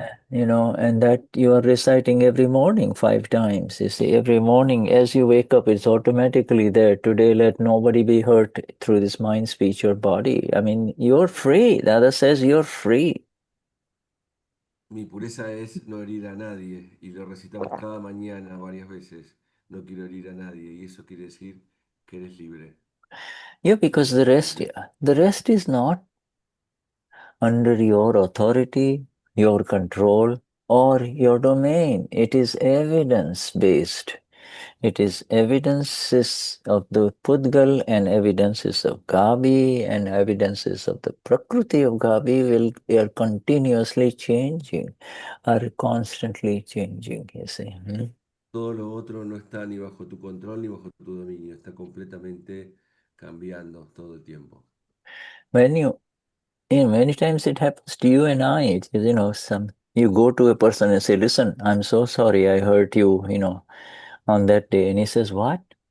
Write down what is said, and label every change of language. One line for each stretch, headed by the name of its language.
English: And that you are reciting every morning 5 times. You see, every morning as you wake up, it's automatically there. Today, let nobody be hurt through this mind, speech, or body. I mean, you're free. The other says you're free.
Spanish: Mi pureza es no herir a nadie y lo recitamos cada mañana varias veces. No quiero herir a nadie y eso quiere decir que eres libre.
English: Yeah, because the rest is not under your authority, your control. or your domain. It is evidence-based. It is evidences of the pudgal and evidences of Gabi and evidences of the prakriti of Gabi are continuously changing, are constantly changing, you see.
Spanish: Todo lo otro no está ni bajo tu control ni bajo tu dominio, está completamente cambiando todo el tiempo.
English: When many times it happens to you and I, you go to a person and say, listen, I'm so sorry I hurt you, on that day. And he says, what?